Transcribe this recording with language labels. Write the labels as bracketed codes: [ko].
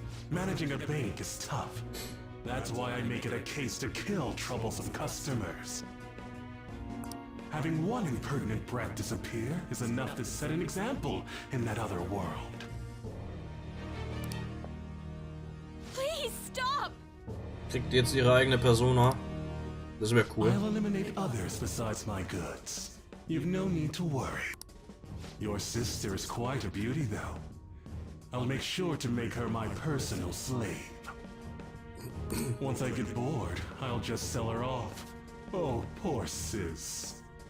[en] Managing a bank is tough. That's why I make it a case to kill troublesome customers. Having one impertinent brat disappear is enough to set an example in that other world. Please stop! [de] Kriegt jetzt ihre eigene Persona. Das wäre cool. [en] I'll eliminate others besides my goods. You've no need to worry. Your sister is quite a beauty, though. I'll make sure to make her my personal slave. Once I get bored, I'll just sell her off. Oh, poor sis.